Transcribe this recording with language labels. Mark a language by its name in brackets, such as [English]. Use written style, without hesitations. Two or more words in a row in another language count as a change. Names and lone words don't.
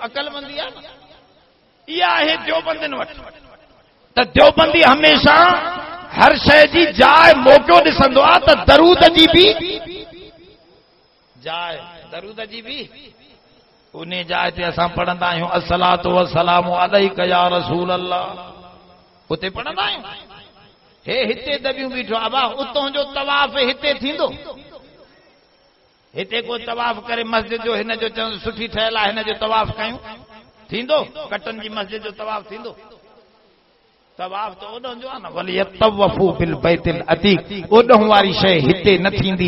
[Sindhi] अकलमंदी आहे। इहा आहे देवबंदियुनि वटि। त देवबंदी हमेशह हर शइ जी जाइ मौक़ो ॾिसंदो आहे, त दरूद जी बि जाइ, दरूद जी बि उन जाइ ते असां पढ़ंदा आहियूं [Arabic] الصلاة والسلام عليك يا رسول الله, [Sindhi] उते पढ़ंदा आहियूं। हे हिते दबियूं बीठो अबा, उतां जो तवाफ़ हिते थींदो? हिते को तवाफ़ करे मस्जिद जो हिन जो चवंदो सुठी ठहियल आहे, हिन जो तवाफ़ कयूं, थींदो? कटन जी मस्जिद जो तवाफ़ थींदो? तवाफ़ त ओॾो जो आहे न, [Arabic] وليطوفوا بالبيت العتيق, [Sindhi] ओॾो वारी शइ हिते न थींदी।